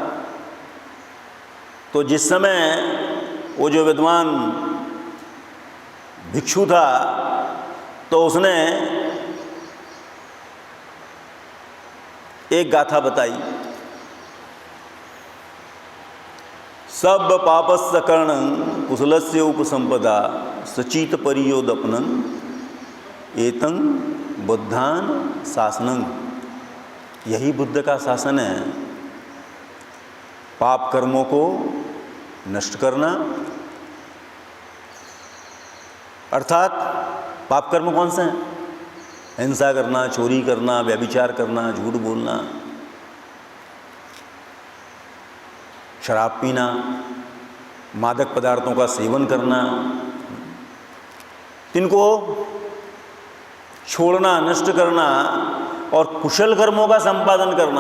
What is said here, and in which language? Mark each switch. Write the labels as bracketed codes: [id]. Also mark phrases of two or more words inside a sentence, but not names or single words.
[hi] तो जिस समय वो जो विद्वान भिक्षु था तो उसने एक गाथा बताई, [pi] सब पापस्य करणं कुशलस्य उपसंपदा सचित परियोदपनं एतं बुद्धान शासनं। [hi] यही बुद्ध का शासन है, पाप कर्मों को नष्ट करना। अर्थात पाप कर्म कौन से हैं? हिंसा करना, चोरी करना, व्यभिचार करना, झूठ बोलना, शराब पीना, मादक पदार्थों का सेवन करना, इनको छोड़ना, नष्ट करना और कुशल कर्मों का संपादन करना।